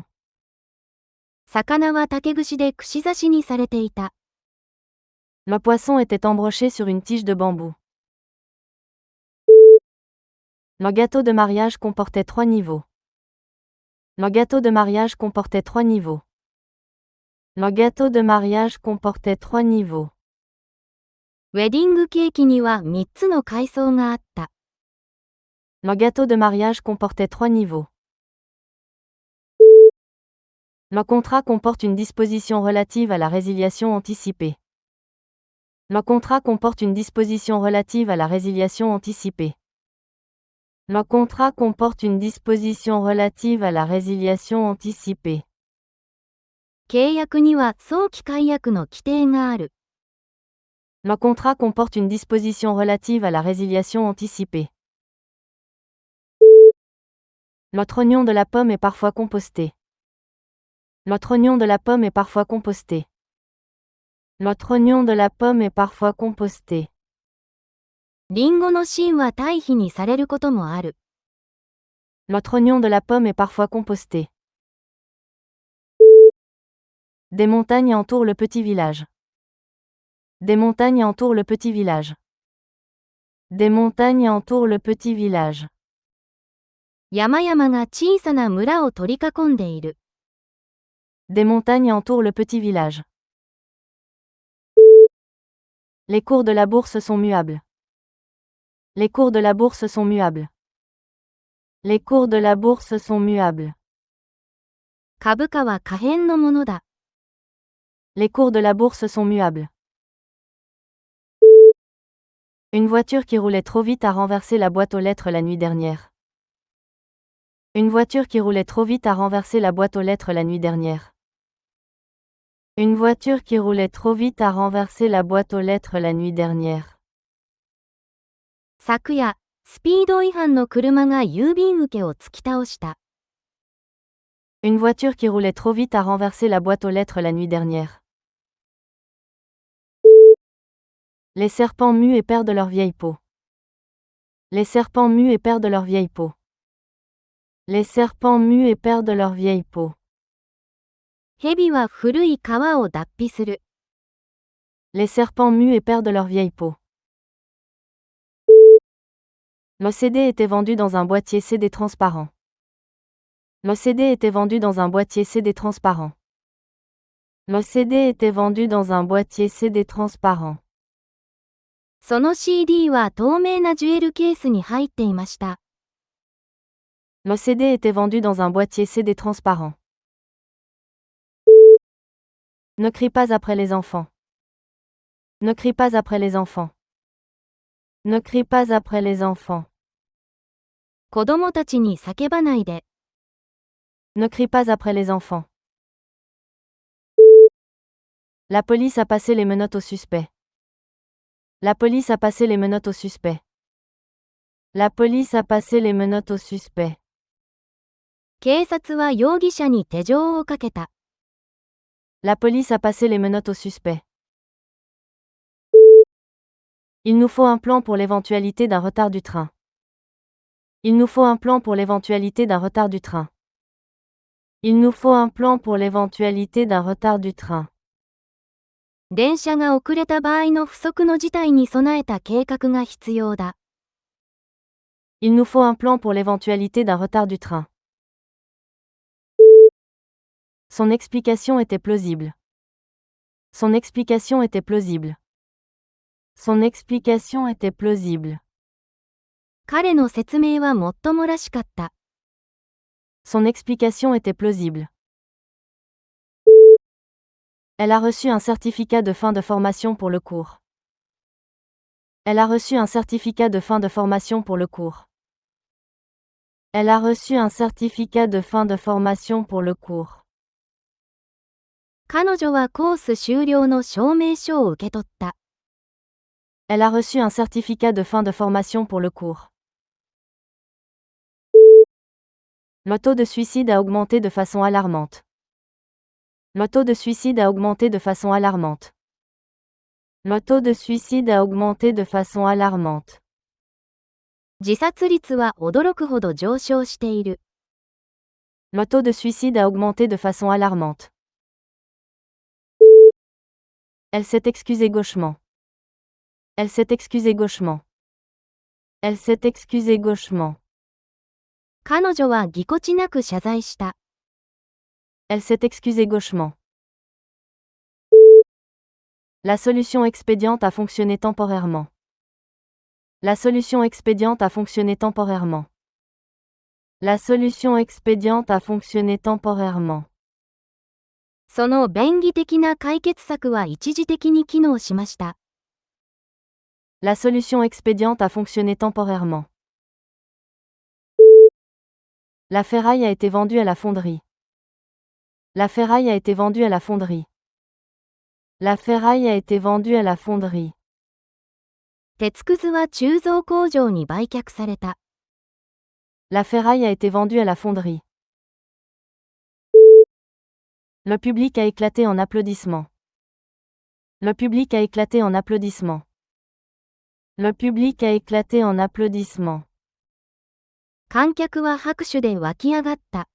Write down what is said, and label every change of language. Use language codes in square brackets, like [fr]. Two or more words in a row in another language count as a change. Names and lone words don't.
[ja] 魚は竹串で串刺しにされていた。 [fr] Le poisson était embroché sur une tige de bambou. Le gâteau de mariage comportait 3 niveaux. Le gâteau de mariage comportait 3 niveaux. Le gâteau de mariage comportait 3 niveaux. [ja] ウェディングケーキには3つの階層があった。 [fr] Le gâteau de mariage comportait 3 niveaux. Le contrat comporte une disposition relative à la résiliation anticipée. Le contrat comporte une disposition relative à la résiliation anticipée. Le contrat comporte une disposition relative à la résiliation anticipée. [ja] 契約には早期解約の規定がある。 [fr] Le contrat comporte une disposition relative à la résiliation anticipée. L'autre oignon de la pomme est parfois composté. L'autre oignon de la pomme est parfois composté. L'autre oignon de la pomme est parfois composté. [ja] リンゴの芯は堆肥にされることもある。 [fr] L'autre oignon de la pomme est parfois composté. Des montagnes entourent le petit village. Des montagnes entourent le petit village. Des montagnes entourent le petit village. [ja] 山々が小さな村を取り囲んでいる。 [fr] Des montagnes entourent le petit village. Les cours de la bourse sont muables. Les cours de la bourse sont muables. Les cours de la bourse sont muables. [ja] 株価は可変のものだ。 [fr] Les cours de la bourse sont muables. Une voiture qui roulait trop vite a renversé la boîte aux lettres la nuit dernière. Une voiture qui roulait trop vite a renversé la boîte aux lettres la nuit dernière. Une voiture qui roulait trop vite a renversé la boîte aux lettres la nuit dernière. [ja] 昨夜、スピード違反の車が郵便受けを突き倒した。 [fr] Une voiture qui roulait trop vite a renversé la boîte aux lettres la nuit dernière. Les serpents muent et perdent leur vieille peau. Les serpents muent et perdent leur vieille peau. Les serpents muent et perdent leur vieille peau. [ja] 蛇は古い皮を脱皮する。 [fr] Les serpents muent et perdent leur vieille peau. Le CD était vendu dans un boîtier CD transparent. Le CD était vendu dans un boîtier CD transparent. Le CD était vendu dans un boîtier CD transparent. [ja] その CD は透明なジュエルケースに入っていました。 [fr] Le CD était vendu dans un boîtier CD transparent. Ne crie pas après les enfants. Ne crie pas après les enfants. Ne crie pas après les enfants. [ja] 子供たちに叫ばないで。 [fr] Ne crie pas après les enfants. La police a passé les menottes au suspect. La police a passé les menottes au suspect. La police a passé les menottes au suspect. [ja] 警察は容疑者に手錠をかけた。 [fr] La police a passé les menottes au suspect. Il nous faut un plan pour l'éventualité d'un retard du train. Il nous faut un plan pour l'éventualité d'un retard du train. Il nous faut un plan pour l'éventualité d'un retard du train. [ja] 電車が遅れた場合の不測の事態に備えた計画が必要だ。 [fr] Il nous faut un plan pour l'éventualité d'un retard du train. Son explication était plausible. Son explication était plausible. Son explication était plausible. [ja] 彼の説明はもっともらしかった。 [fr] Son explication était plausible. Elle a reçu un certificat de fin de formation pour le cours. Elle a reçu un certificat de fin de formation pour le cours. Elle a reçu un certificat de fin de formation pour le cours. [ja] 彼女はコース終了の証明書を受け取った。 [fr] Elle a reçu un certificat de fin de formation pour le cours. Le taux de suicide a augmenté de façon alarmante. Le taux de suicide a augmenté de façon alarmante. Le taux de suicide a augmenté de façon alarmante. [ja] 自殺率は驚くほど上昇している。 [fr] Le taux de suicide a augmenté de façon alarmante. Elle s'est excusée gauchement. Elle s'est excusée gauchement. Elle s'est excusée gauchement. [ja] 彼女はぎこちなく謝罪した。 [fr] Elle s'est excusée gauchement. La solution expédiente a fonctionné temporairement. La solution expédiente a fonctionné temporairement. La solution expédiente a fonctionné temporairement. [ja] その便宜的な解決策は一時的に機能しました。 [fr] La solution expédiente a fonctionné temporairement. La ferraille a été vendue à la fonderie. La ferraille a été vendue à la fonderie. La ferraille a été vendue à la fonderie. [ja] 鉄くずは鋳造工場に売却された。 [fr] La ferraille a été vendue à la fonderie. Le public a éclaté en applaudissements. Le public a éclaté en applaudissements. Le public a éclaté en applaudissements. [ja] 観客は拍手で湧き上がった。